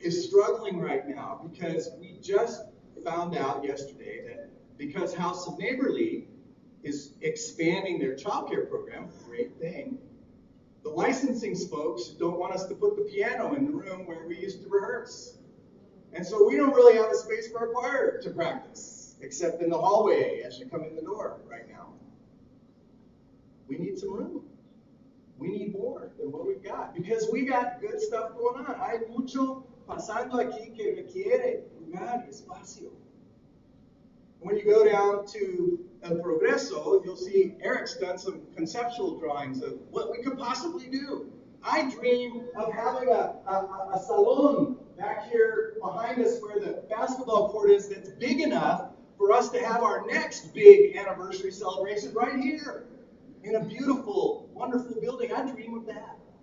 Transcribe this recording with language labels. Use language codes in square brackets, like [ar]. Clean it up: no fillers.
[en] struggling right now because we just found out yesterday that because House of Neighborly is expanding their childcare program, great thing, the licensing folks don't want us to put the piano in the room where we used to rehearse. And so we don't really have a space for our choir to practice, except in the hallway as you come in the door right now. We need some room. We need more than what we've got because we got good stuff going on. [es] Hay mucho pasando aquí que requiere lugar y espacio. [en] When you go down to El Progreso, you'll see Eric's done some conceptual drawings of what we could possibly do. I dream of having a salon back here behind us where the basketball court is that's big enough for us to have our next big anniversary celebration right here in a beautiful, wonderful building. I dream of that.